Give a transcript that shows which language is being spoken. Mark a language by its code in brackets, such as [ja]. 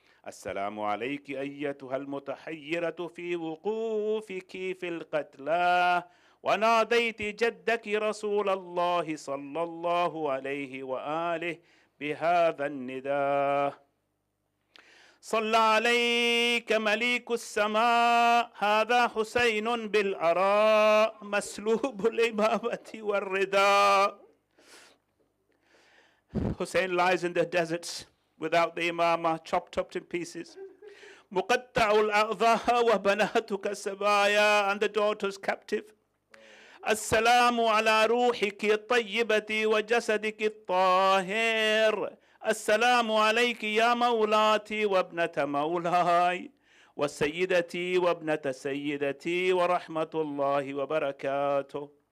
[ar] السلام عليك أيتها المتحيرة في وقوفك في القتلى وناديت جدك رسول الله صلى الله عليه وآله بهذا النداء. صلى عليك مليك السماء. هذا حسين بالأراء مسلوب الإمامة والرداء. [en] Hussein lies in the deserts without the imamah, chopped up in pieces. [ar] مقطع الأعضاء وبناتك سبايا, [en] and the daughters captive. [ar] السلام على روحك الطيبة وجسدك الطاهر. السلام عليك يا مولاتي وابنة مولاي وسيدتي وابنة سيدتي ورحمة الله وبركاته.